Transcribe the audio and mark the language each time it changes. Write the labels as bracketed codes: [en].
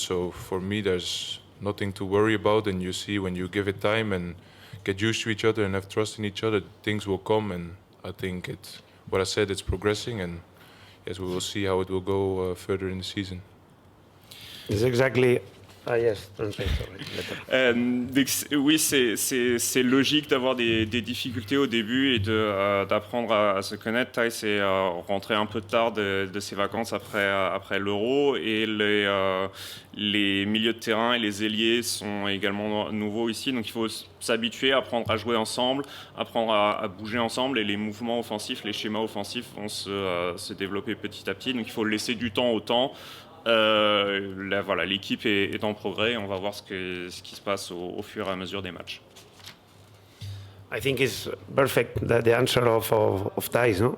[en] So for me there's nothing to worry about, and you see when you give it time and get used to each other and have trust in each other, things will come. And I think what I said, it's progressing, and yes, we will see how it will go further in the season. It's exactly. Yes, [fr] oui, c'est logique d'avoir des difficultés au début et d'apprendre à se connaître. Thijs est rentré un peu tard de ses vacances après l'Euro, et les milieux de terrain et les ailiers sont également nouveaux ici. Donc il faut s'habituer, apprendre à jouer ensemble, apprendre à bouger ensemble, et les mouvements offensifs, les schémas offensifs vont se développer petit à petit. Donc il faut laisser du temps au temps. Voilà, l'équipe est en progrès et on va voir ce qui se passe au fur et à mesure des matchs. [en] I think it's perfect the answer of Thijs, no?